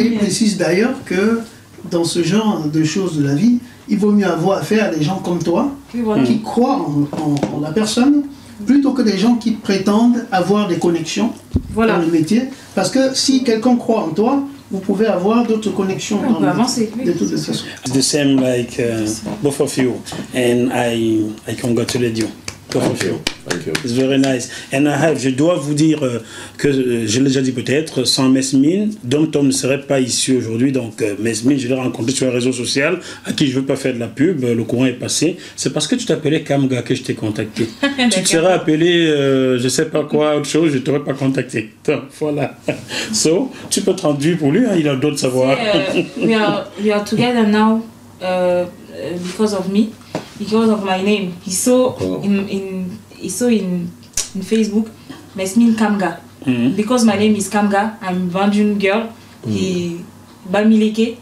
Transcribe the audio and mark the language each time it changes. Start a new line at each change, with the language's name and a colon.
French: Et précise d'ailleurs que dans ce genre de choses de la vie, il vaut mieux avoir affaire à des gens comme toi, qui croient en la personne, plutôt que des gens qui prétendent avoir des connexions dans le métier. Parce que si quelqu'un croit en toi, vous pouvez avoir d'autres connexions dans le métier. De toutes les façons.
English: It's the same like both of you, and I congratulate you. Thank you. Thank you. It's very nice.
French: And je dois vous dire que, je l'ai déjà dit peut-être, sans Mesmine, DONTOM ne serait pas ici aujourd'hui. Donc Mesmine, je l'ai rencontré sur les réseaux sociaux, à qui je ne veux pas faire de la pub, le courant est passé. C'est parce que tu t'appelais Kamga que je t'ai contacté. Tu te serais appelé, je ne sais pas quoi, autre chose, je ne t'aurais pas contacté. Donc voilà. So, tu peux te rendre pour lui, hein, il a d'autres savoirs.
English: We are together now because of me. Because of my name, he saw in Facebook, Mesmine Kamga. Because my name is Kamga, I'm a Banjun girl. He Bamileke.